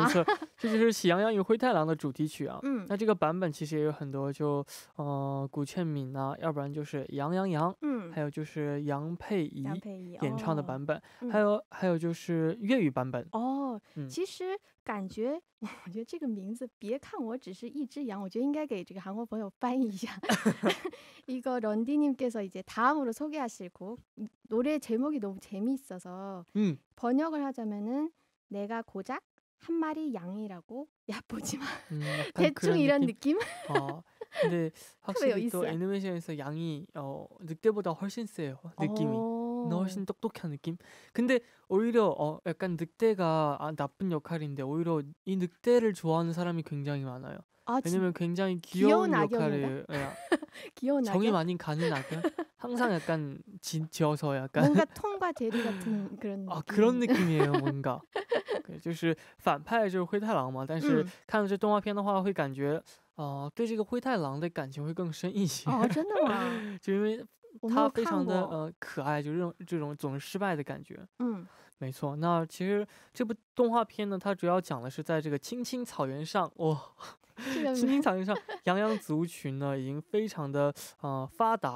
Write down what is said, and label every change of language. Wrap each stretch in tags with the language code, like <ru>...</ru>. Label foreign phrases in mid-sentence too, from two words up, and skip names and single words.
<zh>没错，这就是《喜羊羊与灰太狼》的主题曲啊。那这个版本其实也有很多，就古倩敏啊，要不然就是杨阳洋，还有就是杨佩仪演唱的版本，还有就是粤语版本。其实感觉，我觉得这个名字别看我只是一只羊，我觉得应该给这个韩国朋友翻译一下。</zh> <ko>이거 런디님께서 이제 다음으로 소개하실 곡 노래 제목이 너무 재미있어서 번역을 하자면은 내가 고작 한 마리 양이라고 얕보지마. 대충 이런 느낌? 근데 확실히 또 애니메이션에서 양이 늑대보다 훨씬 세요. 느낌이. 훨씬 똑똑한 느낌? 근데 오히려 약간 늑대가 나쁜 역할인데 오히려 이 늑대를 좋아하는 사람이 굉장히 많아요. 왜냐면 굉장히 귀여운 역할을 귀여운 정이 많이 가는 악연? 항상 약간 지어서 약간 뭔가 톰과 제리 같은 그런 느낌. 可能 느낌이에요 뭔가.</ko> <zh>就是反派就是灰太狼嘛，但是看了这动画片的话会感觉对这个灰太狼的感情会更深一些。真的吗？就因为他非常的可爱，就这种总是失败的感觉。没错。那其实这部动画片呢，它主要讲的是在这个青青草原上，青青草原上，羊羊族群呢已经非常的发达。</zh>